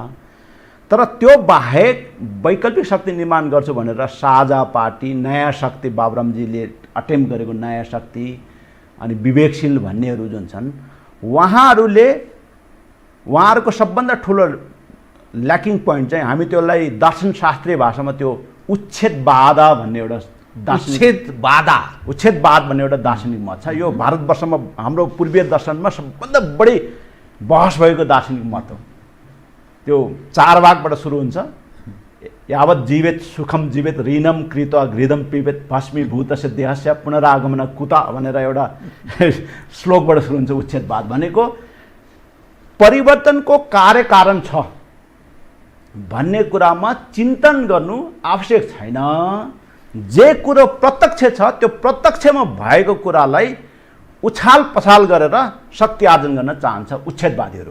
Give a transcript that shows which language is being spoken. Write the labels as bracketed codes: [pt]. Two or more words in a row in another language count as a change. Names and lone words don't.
[ne] तर त्यो बाहेक वैकल्पिक शक्ति निर्माण गर्छु भनेर साझा पार्टी, नयाँ शक्ति, बाबुरामजीले अटेम्प गरेको नयाँ शक्ति, अनि विवेकशील भन्नेहरू जुन छन्, उहाँहरूको सबभन्दा ठुलो [en] lacking point [ne] चाहिँ हामी त्यसलाई दर्शनशास्त्रीय भाषामा त्यो उच्छेदवाद भन्ने एउटा उच्छेदवाद भन्ने एउटा दार्शनिक मत छ। यो भारतवर्षमा हाम्रो पूर्वीय दर्शनमा सबभन्दा बढी बहस भएको दार्शनिक मत हो। त्यो 4 भागबाट सुरु हुन्छ। [sa] यावत् जीवेत सुखम जीवेत ऋणम कृत्वा घृदम पिबेत भस्मीभूतस्य देहस्य पुनरागमन कुता [ne] भनेर एउटा श्लोकबाट सुरु हुन्छ। उच्छेदवाद भनेको परिवर्तनको कार्यकारण छ भन्ने कुरामा चिन्तन गर्नु आवश्यक छैन। जे कुरो प्रत्यक्ष छ त्यो प्रत्यक्षमा भएको कुरालाई उछाल पछाल गरेर शक्ति आर्जन गर्न चाहन्छ उच्छेदवादीहरू।